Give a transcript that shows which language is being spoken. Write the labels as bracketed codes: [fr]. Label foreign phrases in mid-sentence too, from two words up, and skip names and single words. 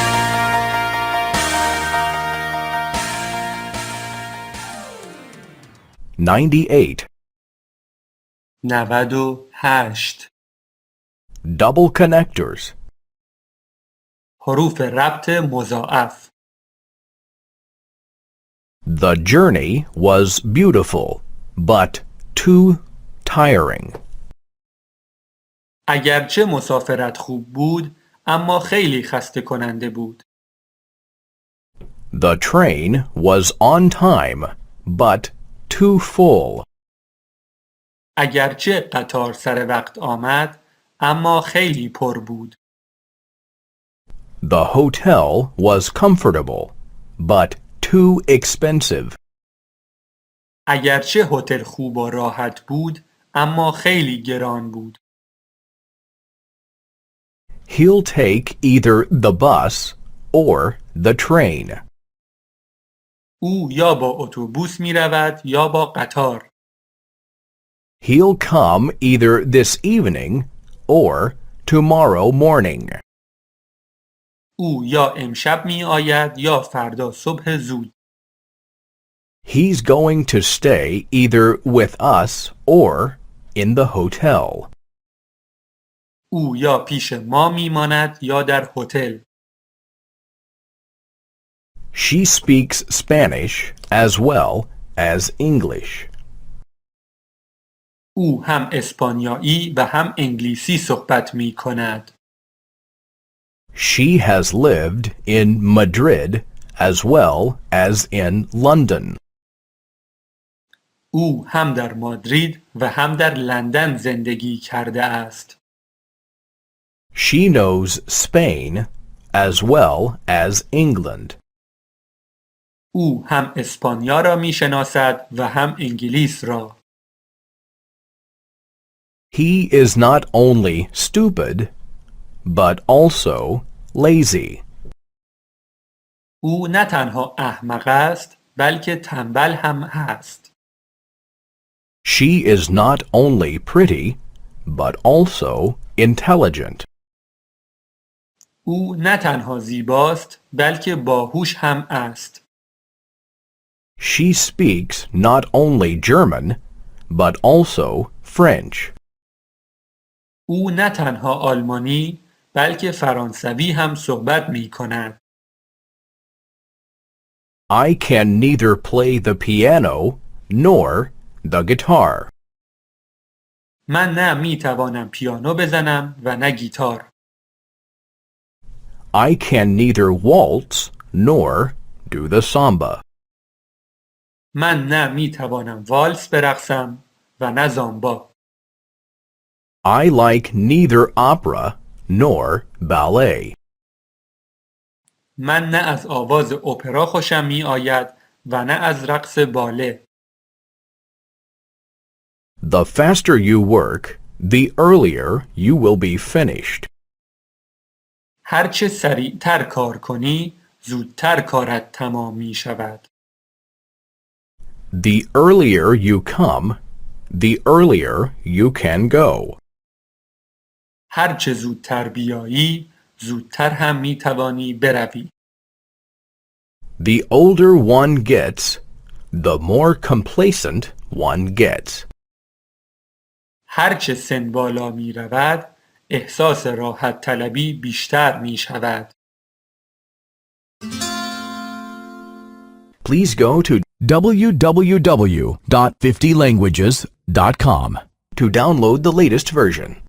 [en] 98. 98. Double connectors. [fa] حروف ربط مضاعف. [en] The journey was beautiful, but too tiring. [fa] اگرچه مسافرت خوب بود اما خیلی خسته کننده بود. [en] The train was on time, but too full. [fa] اگرچه قطار سر وقت آمد اما خیلی پر بود. [en] The hotel was comfortable, but too expensive. [fa] اگرچه هتل خوب و راحت بود اما خیلی گران بود. [en] He'll take either the bus or the train. [fa] او یا با اتوبوس می رود یا با قطار. [en] He'll come either this evening or tomorrow morning. [fa] او یا امشب می آید یا فردا صبح زود. [en] He's going to stay either with us or in the hotel. [fa] او یا پیش ما می ماند یا در هتل. [en] She speaks Spanish as well as English. [fa] او هم اسپانیایی و هم انگلیسی صحبت می کند. [en] She has lived in Madrid as well as in London. [fa] او هم در مادرید و هم در لندن زندگی کرده است. [en] She knows Spain as well as England. [fa] او هم اسپانیا را می شناسد و هم انگلیس را. [en] He is not only stupid, but also lazy. [fa] او نه تنها احمق است بلکه تنبل هم هست. [en] She is not only pretty, but also intelligent. [fa] او نه تنها زیباست بلکه باهوش هم است. [en] She speaks not only German, but also French. [fa] او نه تنها آلمانی بلکه فرانسوی هم صحبت می کند. [en] I can neither play the piano nor the guitar. [fa] من نه می توانم پیانو بزنم و نه گیتار. [en] I can neither waltz nor do the samba. [fa] من نه می توانم والس برقصم و نه زامبا. [en] I like neither opera nor ballet. [fa] من نه از آواز اپرا خوشم می آید و نه از رقص باله. [en] The faster you work, the earlier you will be finished. [fa] هرچه سریعتر کار کنی زودتر کارت تمام می شود. [en] The earlier you come, the earlier you can go. [fa] هرچه زودتر بیایی زودتر هم می توانی بروی. [en] The older one gets, the more complacent one gets. [fa] هرچه سن بالا می رود احساس راحت طلبی بیشتر می شود. [en] Please go to www.50languages.com to download the latest version.